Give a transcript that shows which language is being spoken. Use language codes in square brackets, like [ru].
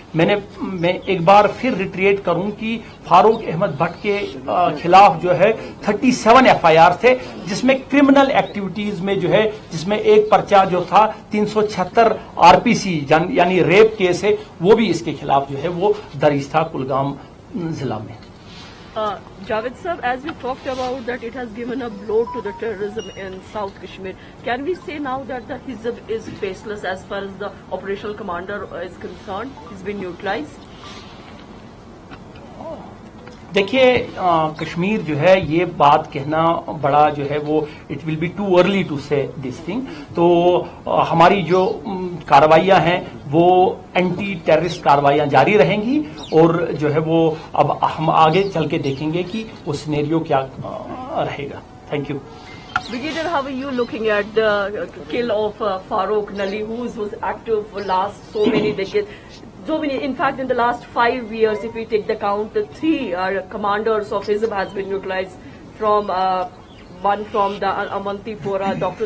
[hi] मैं एक बार फिर रिट्रेट करूं कि फारूक अहमद भट्ट के खिलाफ जो है 37 FIR थे, जिसमें क्रिमिनल एक्टिविटीज में जो है जिसमें एक पर्चा जो था 376 RPC यानी रेप केस है, वो भी इसके खिलाफ जो है वो दर्ज था कुलगाम जिला में. [en] Javed sir, as we talked about that it has given a blow to the terrorism in South Kashmir, can we say now that the Hizb is baseless as far as the operational commander is concerned? He's been neutralized? [hi] देखिए, कश्मीर जो है ये बात कहना बड़ा जो है वो [en] It will be too early to say this thing. [hi] तो हमारी जो कार्रवाइयां हैं वो एंटी टेररिस्ट कार्रवाइयां जारी रहेंगी और जो है वो अब हम आगे चल के देखेंगे कि वो सिनेरियो क्या रहेगा. Thank you. [en] Brigadier, how are you looking at the kill of Farooq Nali, who was active for last so many decades? In fact, in the last 5 years, if we take the count, 3 commanders of Hizb has been neutralized from one from the Amantipora, Dr.